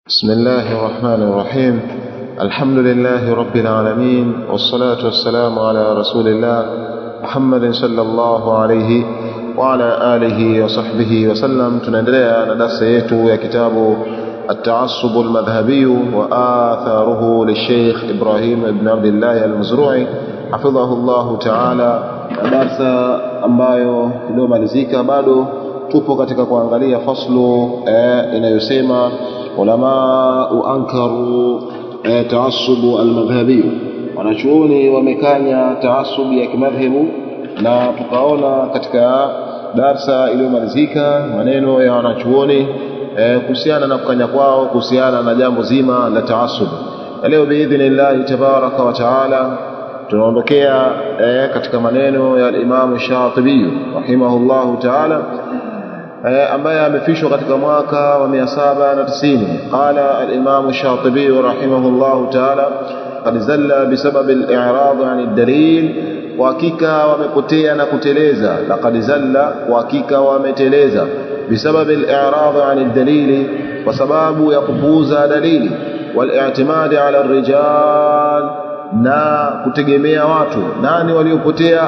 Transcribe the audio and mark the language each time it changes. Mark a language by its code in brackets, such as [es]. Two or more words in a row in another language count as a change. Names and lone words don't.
[ar] بسم الله الرحمن الرحيم. الحمد لله رب العالمين، والصلاة والسلام على رسول الله محمد صلى الله عليه وعلى آله وصحبه وسلم. [sw] tunaendelea na darasa yetu ya kitabu [ar] التعصب المذهبي وآثاره للشيخ إبراهيم بن عبد الله المزروعي حفظه الله تعالى. [sw] darasa ambayo iliyomalizika bado tupo katika kuangalia faslu inayosema [ar] العلماء أنكروا التعصب المذهبي. [sw] Wanachuoni wamekanya taassubi ya kimadhhabu, na tukaona katika darsa iliyomalizika maneno ya wanachuoni kuhusiana na kukanya kwao kuhusiana na jambo zima la taassub. Leo [ar] بإذن الله تبارك وتعالى [sw] tunaondokea katika maneno ya Imam Shatibi [ar] رحمه الله تعالى [sw] ambaye amefishwa katika mwaka wa 790. [ar] قال الإمام الشاطبي رحمه الله تعالى قد زل بسبب الإعراض عن الدليل, [sw] wa hakika wamepotea na kuteleza. [ar] لقد زل, [sw] wa hakika wameteleza, [ar] بسبب الإعراض عن الدليل, [sw] kwa sababu ya kupuuza dalili, [ar] والاعتماد على الرجال, [sw] na kutegemea watu. Nani waliopotea?